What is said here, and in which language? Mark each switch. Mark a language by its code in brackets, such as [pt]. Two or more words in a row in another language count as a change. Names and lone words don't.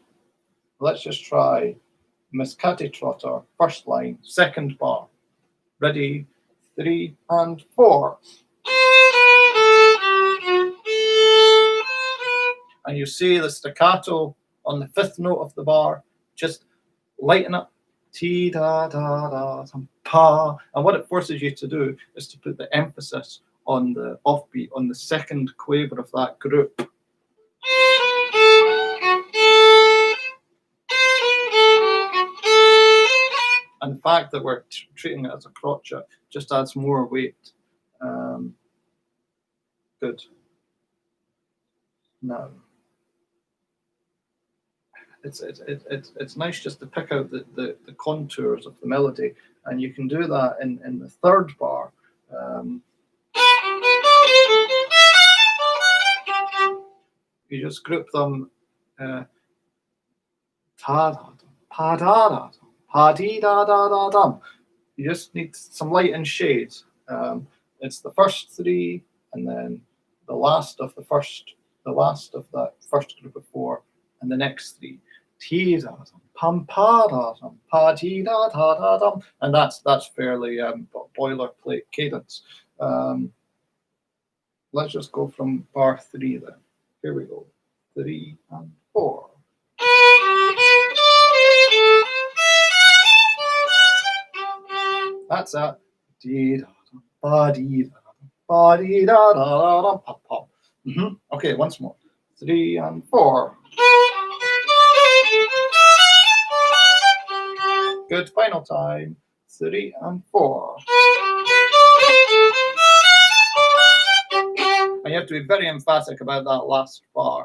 [en] Let's just try Miss Katty Trotter, first line, second bar. Ready, 3 and 4. And you see the staccato on the 5th note of the bar, just lighten up. Tee da da da pa. And what it forces you to do is to put the emphasis on the offbeat, on the second quaver of that group. And the fact that we're treating it as a crotchet just adds more weight. Good. Now, it's nice just to pick out the contours of the melody, and you can do that in the 3rd bar. You just group them. Ta da pa da da pa dee da da da dum. You just need some light and shade. It's the first 3, and then the last of that first group of 4, and the next 3. Tee da dum, pum pa da dum, pa dee da da da dum, and that's fairly boilerplate cadence. Let's just go from bar 3 then. Here we go. 3 and 4. That's it. Dee da da ba dee da ba dee da da da pop pop. Okay, once more. 3 and 4. Good. Final time. 3 and 4. And you have to be very emphatic about that last bar.